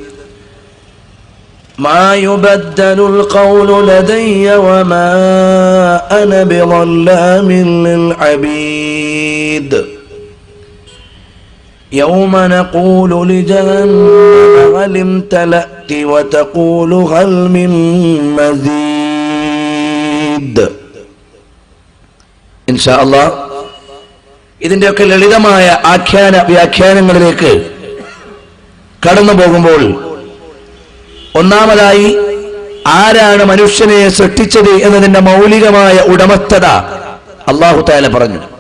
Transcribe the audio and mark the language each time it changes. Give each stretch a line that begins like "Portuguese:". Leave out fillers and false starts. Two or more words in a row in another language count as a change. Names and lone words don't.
Arabic: ما يبدل القول لدي وما أنا بظلام للعبيد يوم نقول لجهنم هل امتلأت وتقول هل من مزيد إن شاء الله
Malayalam: ഇതിന്റെയൊക്കെ ലളിതമായ വ്യാഖ്യാനങ്ങളിലേക്ക് കടന്നു പോകുമ്പോൾ ഒന്നാമതായി ആരാണ് മനുഷ്യനെ സൃഷ്ടിച്ചത് എന്നതിന്റെ മൗലികമായ ഉടമസ്ഥത
Arabic: الله تعالى
Malayalam: പറഞ്ഞു.